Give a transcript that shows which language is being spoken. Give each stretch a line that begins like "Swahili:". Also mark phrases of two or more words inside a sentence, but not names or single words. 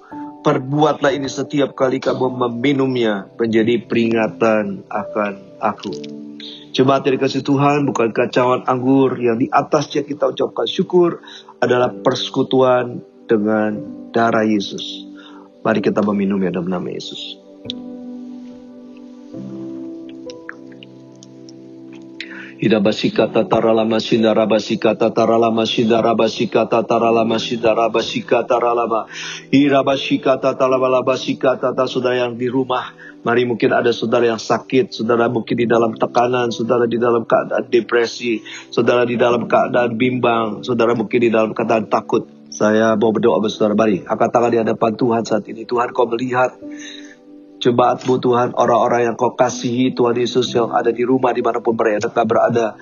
Indonesian: Perbuatlah ini setiap kali kamu meminumnya menjadi peringatan akan aku. Jemaat yang dikasih Tuhan, bukankah cawan anggur yang di atasnya kita ucapkan syukur adalah persekutuan dengan darah Yesus. Mari kita meminumnya dalam nama Yesus. Idabasika tataralama sindarabasika tataralama sindarabasika tataralama sindarabasika taralama. Irabasika tataralabasika tata. Saudara yang di rumah, mari mungkin ada saudara yang sakit, saudara mungkin di dalam tekanan, saudara di dalam keadaan depresi, saudara di dalam keadaan bimbang, saudara mungkin di dalam keadaan takut. Saya mau berdoa bersama saudara. Mari angkat tangan di hadapan Tuhan saat ini. Tuhan, Kau melihat jemaat-Mu Tuhan, orang-orang yang Kau kasihi Tuhan Yesus yang ada di rumah dimanapun mereka berada.